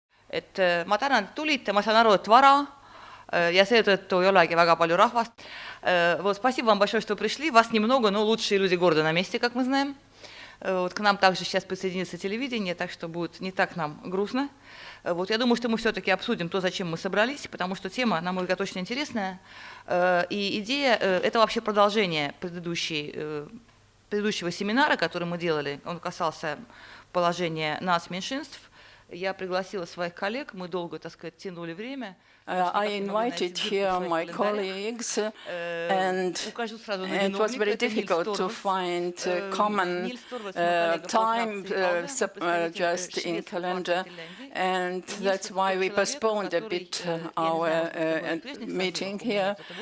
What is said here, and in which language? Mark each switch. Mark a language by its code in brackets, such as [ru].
[et] Et ma tänan, et tulite, ma saan aru, et vara ja seetõttu ei olegi väga palju rahvast. [ru] Вот, спасибо вам большое, что пришли. Вас немного, но лучшие люди города на месте, как мы знаем. Вот, к нам также сейчас присоединится телевидение, так что будет не так нам грустно. Вот, я думаю, что мы все-таки обсудим то, зачем мы собрались, потому что тема, на мой взгляд, очень интересная. И идея – это вообще продолжение предыдущего семинара, который мы делали. Он касался положения нацменьшинств. Я пригласила своих коллег, мы долго, так сказать, тянули время. [en] I invited here my colleagues, and it was very difficult to find common time just in calendar, and that's why we postponed a bit our meeting here.